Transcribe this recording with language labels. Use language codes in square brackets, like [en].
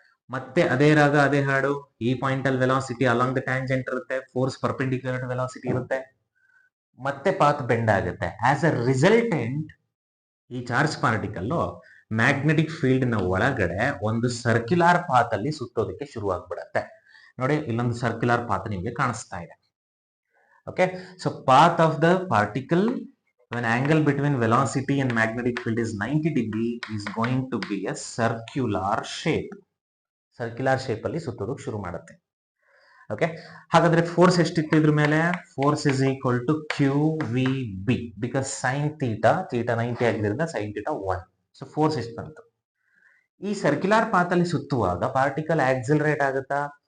[kn] ಮತ್ತೆ ಅದೇ ರಾಗ ಅದೇ ಹಾಡು. ಈ ಪಾಯಿಂಟ್ ಅಲ್ಲಿ ವೆಲಾಸಿಟಿ ಅಲಾಂಗ್ ದ ಟ್ಯಾಂಜೆಂಟ್ ಇರುತ್ತೆ, ಫೋರ್ಸ್ ಪರ್ಪೆಂಡಿಕ್ಯುಲರ್ ಟು ವೆಲಾಸಿಟಿ ಇರುತ್ತೆ, ಮತ್ತೆ ಪಾತ್ ಬೆಂಡ್ ಆಗುತ್ತೆ. ಆಸ್ ಅ ರಿಸಲ್ಟೆಂಟ್ ಈ ಚಾರ್ಜ್ ಪಾರ್ಟಿಕಲ್ ಮ್ಯಾಗ್ನೆಟಿಕ್ ಫೀಲ್ಡ್ ನ ಒಳಗಡೆ ಒಂದು ಸರ್ಕ್ಯುಲರ್ ಪಾತ್ ಅಲ್ಲಿ ಸುತ್ತೋದಕ್ಕೆ ಶುರು ಆಗ್ಬಿಡತ್ತೆ. ನೋಡಿ, ಇಲ್ಲೊಂದು ಸರ್ಕ್ಯುಲರ್ ಪಾತ್ ನಿಮಗೆ ಕಾಣಿಸ್ತಾ ಇದೆ. [en] Okay, so path of the particle when angle between velocity and magnetic field is 90 degree is going to be a circular shape. [kn] Circular shape ಅಲ್ಲಿ ಸುತ್ತೋದಕ್ಕೆ ಶುರು ಮಾಡುತ್ತೆ. ಓಕೆ, ಹಾಗಾದ್ರೆ ಫೋರ್ಸ್ ಎಷ್ಟಿತ್ತು ಇದ್ರ ಮೇಲೆ? [en] Force is equal to Q V B, because sine theta 90 ಆಗಿದ್ರಿಂದ sine theta 1. So force [kn] ಎಷ್ಟು ಬಂತು? ಈ ಸರ್ಕ್ಯುಲರ್ ಪಾತ್ ಅಲ್ಲಿ ಸುತ್ತುವಾಗ ಪಾರ್ಟಿಕಲ್ ಆಕ್ಸಿಲರೇಟ್ ಆಗುತ್ತಾ?